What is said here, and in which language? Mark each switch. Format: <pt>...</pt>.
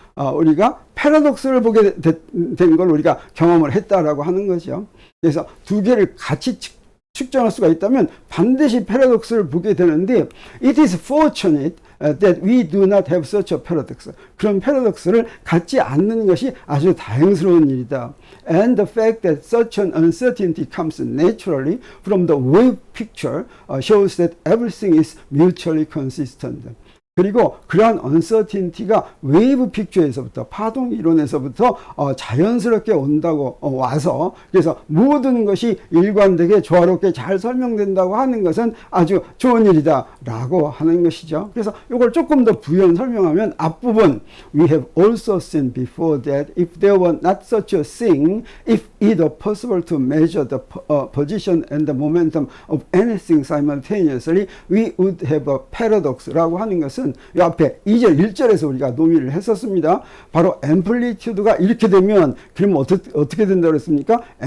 <ko>우리가 패러독스를 보게 된 걸 우리가 경험을 했다라고 하는 거죠. 그래서 두 개를 같이 측정할 수가 있다면 반드시 패러독스를 보게 되는데</ko> <en>it is fortunate that we do not have such a paradox.</en> <ko>그런 패러독스를 갖지 않는 것이 아주 다행스러운 일이다.</ko> <en>And the fact that such an uncertainty comes naturally from the wave picture shows that everything is mutually consistent.</en> <ko>그리고 그러한 uncertainty가 웨이브 픽처에서부터 파동 이론에서부터 자연스럽게 온다고 와서 그래서 모든 것이 일관되게 조화롭게 잘 설명된다고 하는 것은 아주 좋은 일이다 라고 하는 것이죠. 그래서 이걸 조금 더 부연 설명하면 앞부분</ko> <en>We have also seen before that if there were not such a thing if it were possible to measure the position and the momentum of anything simultaneously we would have a paradox</en> <ko>라고 하는 것은 이 앞에 2절 1절에서 우리가 논의를 했었습니다. 바로 앰플리튜드가 이렇게 되면 그러면 어떻게 된다고 그랬습니까?</ko>